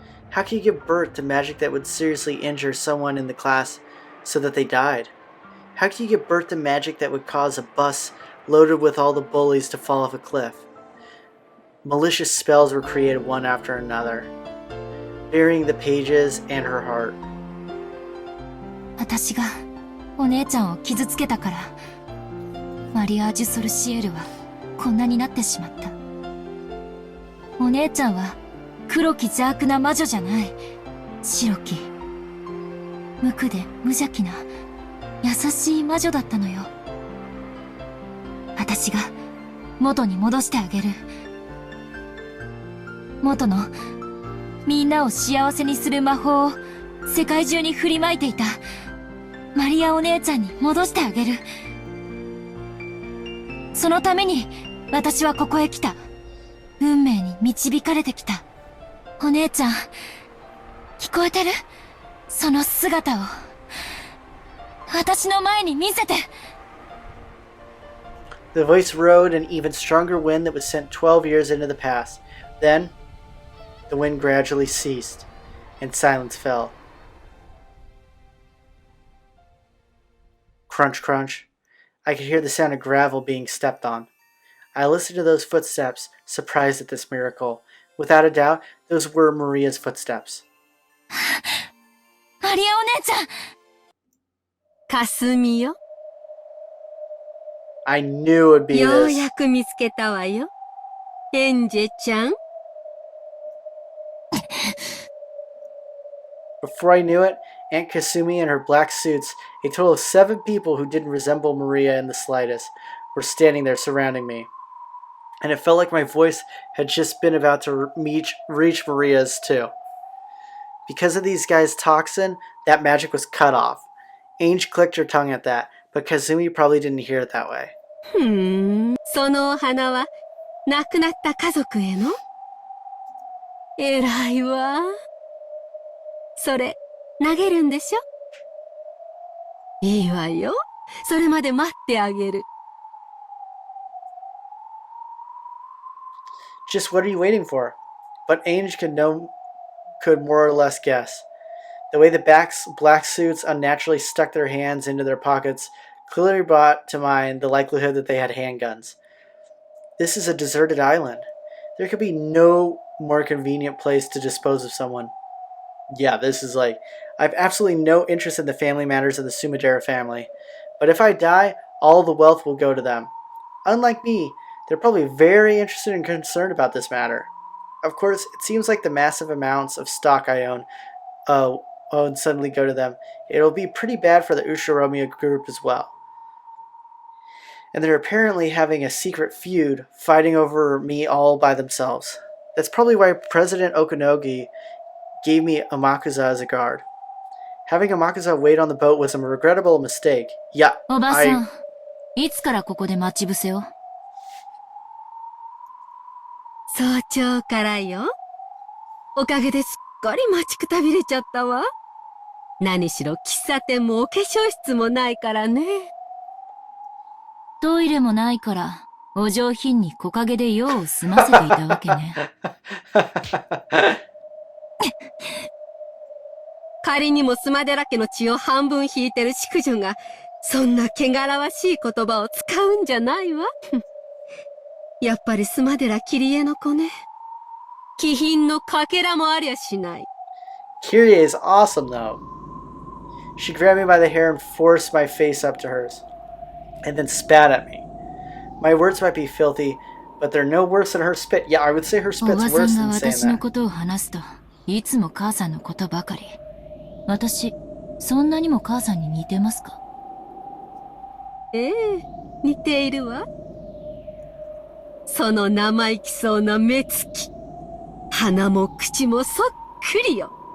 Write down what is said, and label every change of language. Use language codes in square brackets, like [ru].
[en] How can you give birth to magic that would seriously injure someone in the class so that they died? How can you give birth to magic that would cause a bus loaded with all the bullies to fall off a cliff? Malicious spells were created one after another, burying the pages and her heart. [ja] 私がお姉ちゃんを傷つけたから、マリアージュ・ソルシエルはこんなになってしまった。お姉ちゃんは黒き邪悪な魔女じゃない。白き、無垢で無邪気な優しい魔女だったのよ。私が元に戻してあげる。元のみんなを幸せにする魔法を世界中に振りまいていたマリアお姉ちゃんに戻してあげる。そのために私はここへ来た。運命に導かれてきた。お姉ちゃん、聞こえてる？その姿を私の前に見せて。 [en] The voice rode an even stronger wind that was sent 12 years into the past. Then, The wind gradually ceased, and silence fell. Crunch, crunch. I could hear the sound of gravel being stepped on. I listened to those footsteps, surprised at this miracle. Without a doubt, those were Maria's footsteps. [ja] マリアお姉ちゃんかすみよ。 [en] I knew it would be [ja] よう [en] this. [ja] やく見つけたわよ。エンジェちゃん。 [en] Before I knew it, Aunt Kasumi and her black suits, a total of 7 people who didn't resemble Maria in the slightest, were standing there surrounding me. And it felt like my voice had just been about to reach Maria's too. Because of these guys' toxin, that magic was cut off. Ange clicked her tongue at that, but Kazumi probably didn't hear it that way. [ja] そのお花は亡くなった家族への？偉いわ。それ投げるんでしょ？いいわよ。それまで待ってあげる。 [en] Just what are you waiting for? But Ange could more or less guess. The way the black suits unnaturally stuck their hands into their pockets clearly brought to mind the likelihood that they had handguns. This is a deserted island. There could be no more convenient place to dispose of someone. Yeah, this is like... I have absolutely no interest in the family matters of the Sumadera family. But if I die, all the wealth will go to them. Unlike me, they're probably very interested and concerned about this matter. Of course, it seems like the massive amounts of stock I own suddenly go to them. It'll be pretty bad for the Ushiromiya group as well. And they're apparently having a secret feud, fighting over me all by themselves. That's probably why President Okunogi gave me Amakusa as a guard. Having Amakusa wait on the boat was a regrettable mistake. Yeah, [ja] おばさん、いつからここで待ち伏せを？早朝からよ。おかげですっかり待ちくたびれちゃったわ。何しろ喫茶店もお化粧室もないからね。トイレもないから、お上品に木陰で用を済ませていたわけね。仮にもスマデラ家の血を半分引いてる淑女が、そんな汚らわしい言葉を使うんじゃないわ。やっぱりスマデラキリエの子ね。気品のかけらもありゃしない。 [en] Kyrie is awesome though. She grabbed me by the hair and forced my face up to hers, and then spat at me. My words might be filthy, but they're no worse than her spit. Yeah, I would say her spit's worse than saying that. [ja] おばさんが私のことを話すと、いつも母さんのことばかり。私、そんなにも母さんに似てますか？ええ、似ているわ。その生意気そうな目つき。鼻も口もそっくりよ。